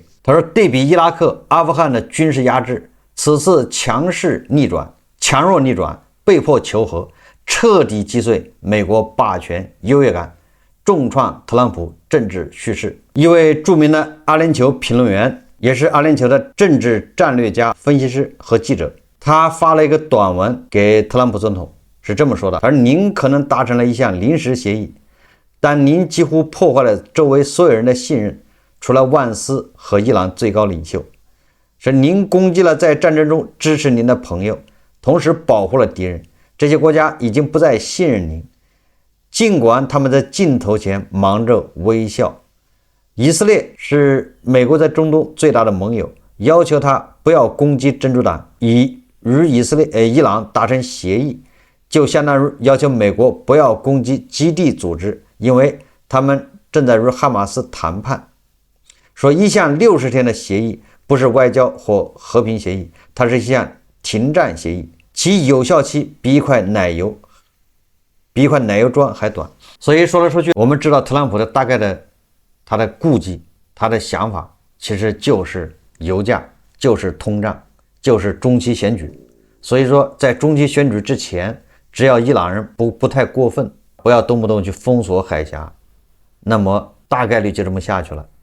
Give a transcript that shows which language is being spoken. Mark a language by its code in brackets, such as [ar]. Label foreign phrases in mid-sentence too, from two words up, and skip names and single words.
[zh] 他說，對比伊拉克、阿富汗的軍事壓制，此次強弱逆轉，被迫求和，徹底擊碎美國霸權優越感，重創特朗普政治敘事。一位著名的阿聯酋評論員，也是阿聯酋的政治戰略家、分析師和記者，他發了一個短文給特朗普總統，是這麼說的：而您可能達成了一項臨時協議，但您幾乎破壞了周圍所有人的信任，除了萬斯和伊朗最高領袖。是您攻擊了在戰爭中支持您的朋友，同時保護了敵人。這些國家已經不再信任您，儘管他們在鏡頭前忙着微笑。以色列是美國在中東最大的盟友，要求他不要攻擊真主黨，以與伊朗達成協議，就相當於要求美國不要攻擊基地組織，因為他們正在與哈馬斯談判。說一項60天的協議不是外交或和平協議，它是一項停戰協議，其有效期比一塊奶油磚還短。所以說来說去，我們知道特朗普的大概的他的顧忌，他的想法其實就是油價，就是通脹，就是中期選舉。所以說在中期選舉之前，只要伊朗人不太過分，不要动不动去封锁海峽，那麼大概率就這麼下去了。